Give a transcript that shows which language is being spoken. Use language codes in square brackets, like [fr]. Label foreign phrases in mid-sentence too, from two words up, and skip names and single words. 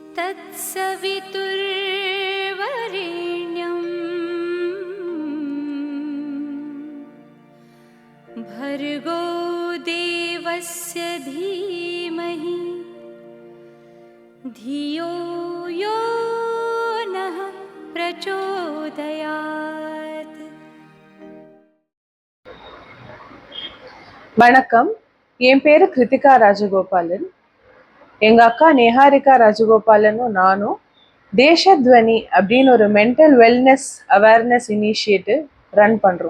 [sa] तत्सवितुर्वरेण्यं भर्गो देवस्य धीमहि धियो यो नः प्रचोदयात्. [ta] வணக்கம். என் பேரு கிருத்திகா ராஜகோபாலன். எங்க அக்கா நேஹாரிகா ராஜகோபாலனும் நானும் தேசத்வனி அப்படின்னு ஒரு [en] mental wellness awareness initiative run [ta] பண்றோம்.